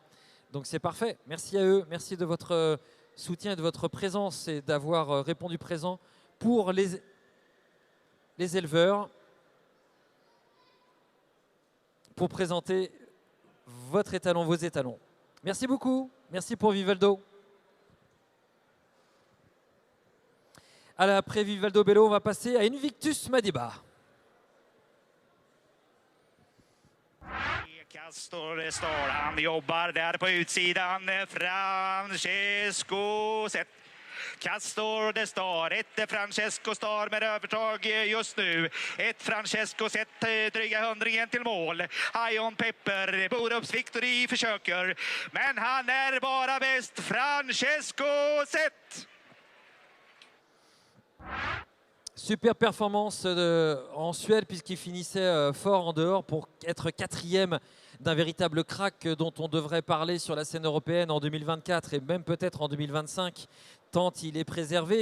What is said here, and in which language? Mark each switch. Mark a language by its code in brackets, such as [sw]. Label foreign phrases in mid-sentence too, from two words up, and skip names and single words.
[fr] Donc c'est parfait, merci à eux, merci de votre soutien et de votre présence et d'avoir répondu présent pour les éleveurs, pour présenter votre étalon, vos étalons. Merci beaucoup. Merci pour Vivaldo. Après Vivaldo Bello, on va passer à Invictus Madiba. [sv] Castor står, han jobbar där på utsidan, Francesco Zet. Castor det står, ett Francesco Star med övertag just nu. Ett Francesco Zet, dryga hundringen till mål. Ion Pepper, Borups Victory försöker, men han är bara bäst, Francesco Zet. [fr] Super performance en Suède puisqu'il finissait fort en dehors pour être quatrième d'un véritable crack dont on devrait parler sur la scène européenne en 2024 et même peut-être en 2025 tant il est préservé.